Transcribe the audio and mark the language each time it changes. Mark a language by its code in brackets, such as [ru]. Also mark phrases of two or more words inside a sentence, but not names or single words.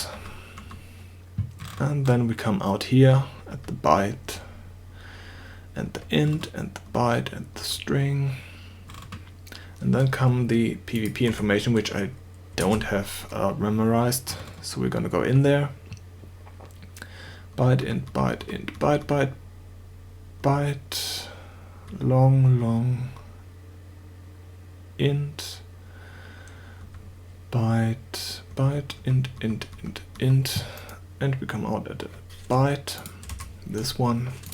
[en] And then we come out here at the byte and the int and the byte and the string. And then come the PvP information, which I don't have memorized. So we're gonna go in there. Byte, int, byte, int, byte, byte, byte, long, int, byte, int, and we come out at a byte, this one.